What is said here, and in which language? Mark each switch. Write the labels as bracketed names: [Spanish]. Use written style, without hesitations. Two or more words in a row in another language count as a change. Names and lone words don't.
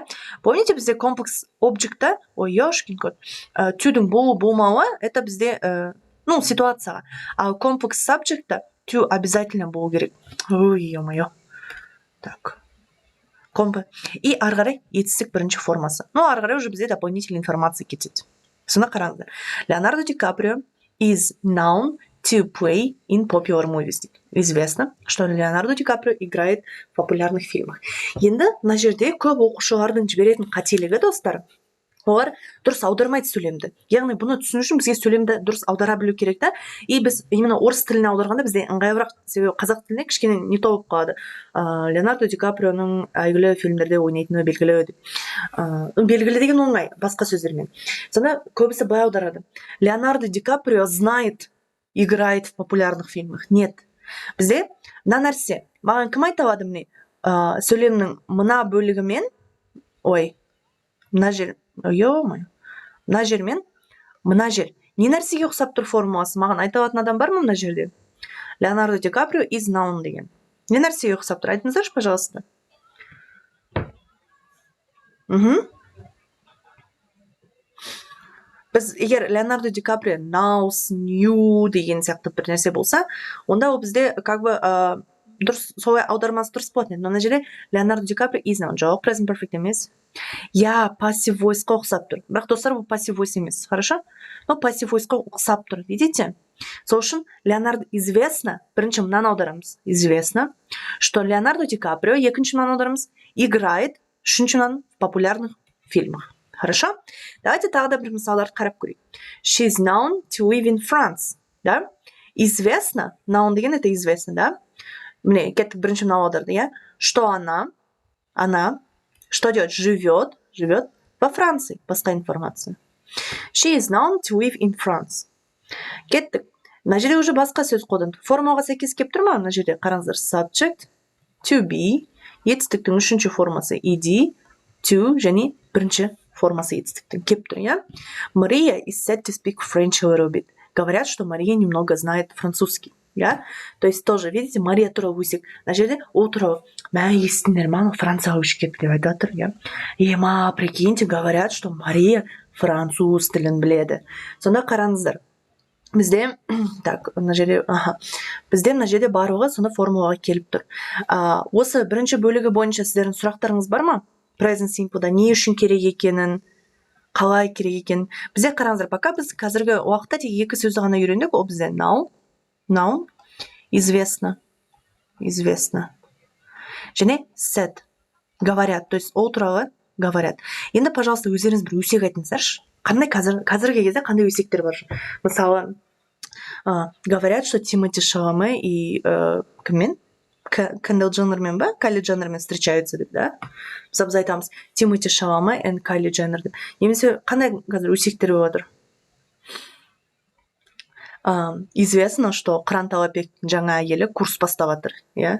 [Kazakh] Помните, бізде комплекс объектта, ой, [Russian] ёшкин кот, [Kazakh] to'дің болу-болмауы, это бізде, ситуацияға. А комплекс subjectта to обязательно болу керек. [Russian] Ой, ё-моё. Так. [Kazakh] И ары қарай етістік бірінші формасы. Ары қарай уже бізде [Russian] дополнительная информация [Kazakh] кетеді. Соны қараңыздар. [English] Леонардо Ди Каприо is known to play in popular movies. [Russian] Известно, что Леонардо Ди Каприо играет в популярных фильмах. [Kazakh] Енді мына жерде көп оқушылардың жіберетін қателігі, достар, олар дұрыс аудармайды сөйлемді. Яғни бұны түсіну үшін бізге сөйлемді дұрыс аудара білу керек та. И біз именно орыс тіліне аударғанда бізде ыңғайлырақ, себебі қазақ тіліне кішкене не болып қалады. Леонардо Ди Каприоның әйгілі фильмдерде ойнайтыны белгілі деп. Белгілі деген оңай, басқа сөздермен. Сонда көбісі былай аударады. [Russian] Леонардо Ди Каприо знает, играет в популярных фильмах. Нет. [Kazakh] Бізде мына нәрсе, маған кім айта алады міне, сөйлемнің мына бөлігімен, мына жер, мына жер мен мына жер не нәрсеге ұқсап тұр формуласы? Маған айта алатын адам бар ма мына жерде? Леонардо Ди Каприо [English] is known [Kazakh] деген. Не нәрсеге ұқсап тұр? Айтыңыздаршы, пожалуйста. Біз егер Леонардо Ди Каприо [English] knows, knew [Kazakh] деген сияқты бір нәрсе болса, онда ол бізде [Russian] как бы [Kazakh] дұрыс, солай аудармасы дұрыс болатын еді. Но мына жерде Леонардо Ди Каприо [English] is known. [Kazakh] Жоқ, [English] present perfect [Kazakh] емес. [English] Passive voice- [Kazakh] қа ұқсап тұр. Бірақ достар, бұл [English] passive voice [Kazakh] емес. Хорошо? Но [English] passive voice- [Kazakh] қа ұқсап тұр. Видите? Сол үшін Леонардо известно, бірінші мынаны аударамыз. [Russian] Известно, что Леонардо Ди Каприо, [Kazakh] екінші мынаны аударамыз, [Russian] играет, [Kazakh] үшінші мынаны [Russian] в популярных фильмах. Хорошо? [Kazakh] Давайте тағы да бір мысалдарды қарап көрейік. [English] She is known to live in France. [Russian] Да? Известно, known деген это известно, да? [Kazakh] Міне, кеттік бірінші мынау аударды, иә? [Russian] Что она, что делает? Живет во Франции. [Kazakh] Басқа информация. [English] She is known to live in France. [Kazakh] Кеттік. Мына жерде уже басқа сөз қолданды. Формаға сәйкес келіп тұр ма? Мына жерде қараңыздар. [English] Subject, to be, [Kazakh] етістіктің үшінші формасы ed, to және бірінші формасы етістіктің келіп тұр, иә? [English] Maria is said to speak French a little bit. [Russian] Говорят, что Мария немного знает французский. Ja? То есть тоже, видите, Мария [Kazakh] туралы өсек. Мына жерде ол туралы естіңдер ма, Францияға көшіп кетті деп айтып жатыр, иә? [Russian] Прикиньте, говорят, что [Kazakh] Мария француз тілін біледі. Сонда қараңыздар. Бізде, так, мына жерде барлығы сонда формулаға келіп тұр. Осы бірінші бөлігі бойынша сіздердің сұрақтарыңыз бар ма? [English] Present simple'да [Kazakh] не үшін керек екенін, қалай керек екенін. Бізде қараңыздар, пока біз қазіргі уақытта тек екі сөзді ғана үйрендік, ол бізде known, известно, және said, [Russian] говорят, то есть [Kazakh] ол туралы [Russian] говорят. [Kazakh] Енді, пожалуйста, өздеріңіз бір өсек айтыңыздаршы. Қандай қазіргі кезде қандай өсектер бар? Мысалы, [Russian] говорят, что Тимоти Шаламе и кіммен? [Kazakh] Кендалл Дженнермен ба? Кайли Дженнермен встречаются деп, да? Біз айтамыз Тимоти Шаламе and Кайли Дженнер деп. Немесе қандай қазір өсектер болады? [Russian] Известно, что [Kazakh] Қыран Талапбектің жаңа әйелі курс бастап жатыр, иә?